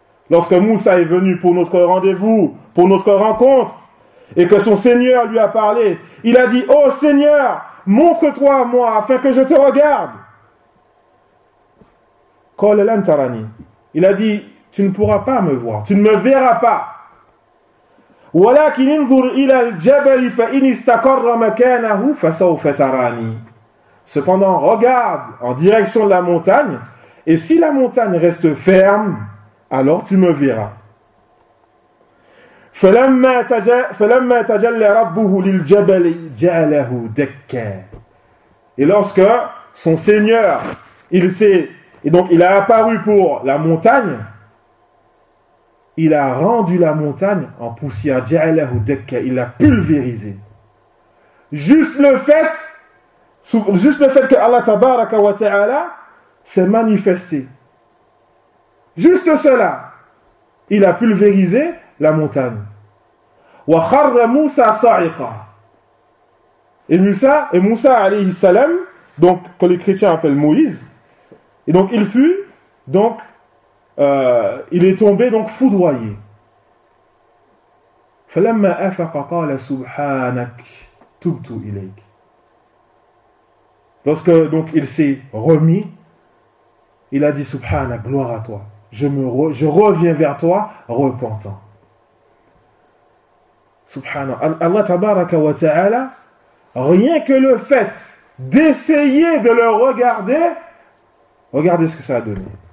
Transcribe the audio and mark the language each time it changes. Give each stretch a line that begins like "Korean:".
French: Lorsque Moussa est venu pour notre rendez-vous, pour notre rencontre et que son Seigneur lui a parlé, il a dit oh Seigneur, montre-toi à moi afin que je te regarde.
Arabic: Qala lan tarani.
French: Il a dit tu ne pourras pas me voir, tu ne me verras pas.
Arabic: ولكن انظر الى الجبل فان استقر مكانه فسوف تراني.
French: Cependant, regarde en direction de la montagne et si la montagne reste ferme, alors tu me verras.
Arabic: فلما تجلى ربه للجبل جعله دكا.
French: Et lorsque son Seigneur, il a apparu pour la montagne, il a rendu la montagne en poussière, il l'a pulvérisé. Juste le fait que Allah tabaraka wa ta'ala s'est manifesté. Juste cela, il a pulvérisé la montagne.
Arabic: Wa kharra Musa sa'iqa.
French: Et Moussa alayhi salam, donc que les chrétiens appellent Moïse. Et donc il fut donc il est tombé donc foudroyé.
Arabic: فلما أفق قال سبحانك تبت إليك.
French: Lorsque donc il s'est remis, il a dit Subhanak, gloire à toi. Je reviens vers toi, repentant. Subhanallah. Allah tabaraka wa ta'ala, rien que le fait d'essayer de le regarder, regardez ce que ça a donné.